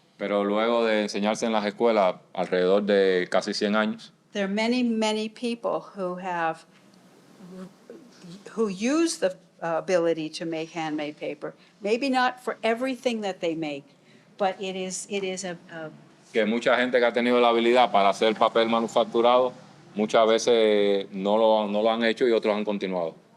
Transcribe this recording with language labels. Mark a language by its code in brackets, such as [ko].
[es] Pero luego de enseñarse en las escuelas alrededor de casi 100 años, [en] there are many, many people who use the ability to make handmade paper. Maybe not for everything that they make, but it is [es] que mucha gente que ha tenido la habilidad para hacer papel manufacturado, muchas veces no lo han hecho y otros han continuado.